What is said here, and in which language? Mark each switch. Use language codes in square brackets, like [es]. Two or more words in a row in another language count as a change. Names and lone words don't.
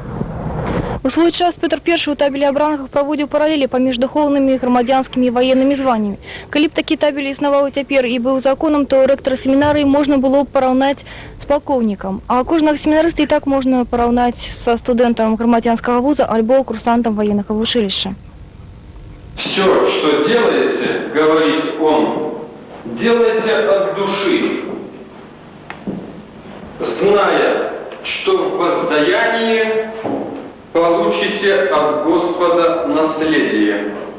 [be] У свой час Петр I у табелі абраных праводзіў паралелі паміж духоўнымі, грамадзянскімі і ваеннымі званнямі. Калі б такі табель існаваў цяпер і быў законам, то рэктара семінарыі можна было б параўнаць з палкоўнікам, а кожнага семінарыста і так можна параўнаць са студэнтам грамадзянскага вуза альбо курсантам военнага вучылішча. [ru] Все, что делаете, говорит он, делайте от души, зная, что в воздаянии получите от Господа наследие.